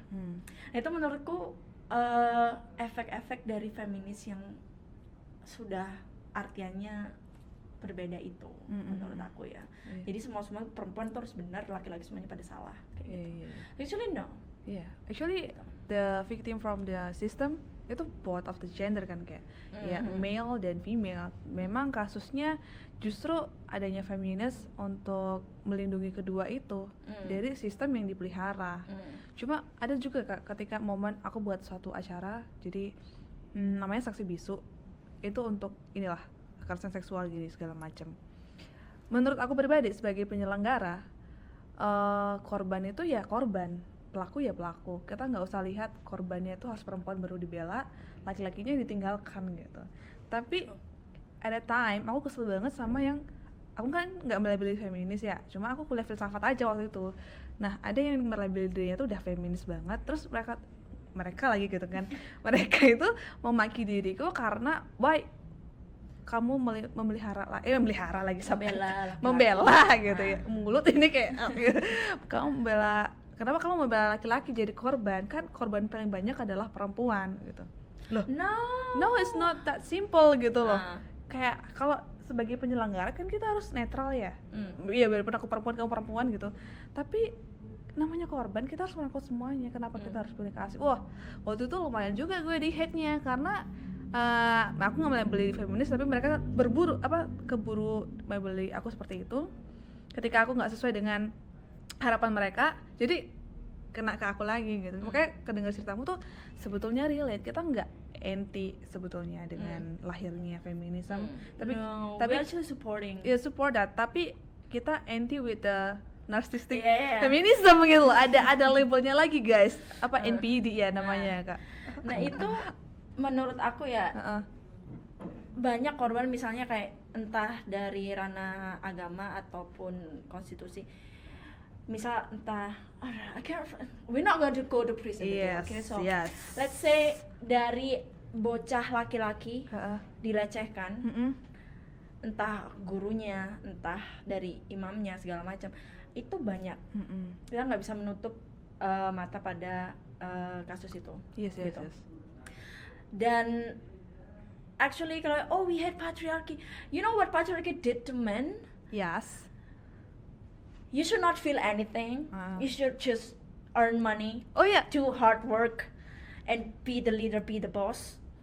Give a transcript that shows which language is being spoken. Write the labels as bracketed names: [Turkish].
[Indonesian] Nah, itu menurutku efek-efek dari feminis yang sudah artiannya berbeda itu, menurut aku ya. Jadi semua perempuan tuh harus benar, laki-laki semuanya pada salah kayak gitu. [English] Actually no. Actually the victim from the system [Indonesian] itu [English] both of the gender [Indonesian] kan, kayak ya [English] male [Indonesian] dan [English] female. [Indonesian] Memang kasusnya justru adanya feminis untuk melindungi kedua itu dari sistem yang dipelihara. Cuma ada juga Kak, ketika momen aku buat suatu acara, jadi namanya saksi bisu, itu untuk inilah kekerasan seksual gini segala macam. Menurut aku pribadi sebagai penyelenggara, korban itu ya korban, pelaku ya pelaku. Kita nggak usah lihat korbannya itu harus perempuan baru dibela, laki-lakinya ditinggalkan gitu. Tapi ada time aku kesel banget sama yang aku kan nggak melabeli feminis ya, cuma aku kuliah filsafat aja waktu itu. Nah ada yang melabeli dirinya tuh udah feminis banget, terus mereka lagi gitu kan mereka itu memaki diriku karena why kamu memelihara lagi sampai membela gitu ya, mulut ini kayak kamu membela, kenapa kamu membela laki-laki jadi korban, kan korban paling banyak adalah perempuan gitu loh. [English] No, it's not that simple [Indonesian] gitu loh. Kayak kalau sebagai penyelenggara kan kita harus netral ya. Iya, biarpun aku perempuan kamu perempuan gitu. Tapi namanya korban kita harus merangkul semuanya. Kenapa kita harus pilih kasih? Wah, waktu itu lumayan juga gue di hate-nya karena aku nggak beli feminis tapi mereka keburu beli aku seperti itu. Ketika aku nggak sesuai dengan harapan mereka, jadi kena ke aku lagi gitu. Makanya kedengar ceritamu tuh sebetulnya relate, kita nggak anti sebetulnya dengan lahirnya feminisme, tapi [English] we're actually supporting. Yeah, support that, [Indonesian] tapi kita [English] anti with the narcissistic feminism [Indonesian] gitu loh. Ada labelnya lagi guys, apa NPD ya namanya Kak. Nah itu menurut aku ya banyak korban misalnya kayak entah dari ranah agama ataupun konstitusi. Misal entah, [English] we're not going to go to prison again, okay? So let's say [Indonesian] dari bocah laki-laki dilecehkan, entah gurunya, entah dari imamnya segala macam, itu banyak. Kita nggak bisa menutup mata pada kasus itu. [English] Yes. [Indonesian] Dan [English] actually [Indonesian] kalau [English] we hate patriarchy, you know what patriarchy did to men? Yes. You should not feel anything. You should just earn money. Do hard work and be the leader, be the boss.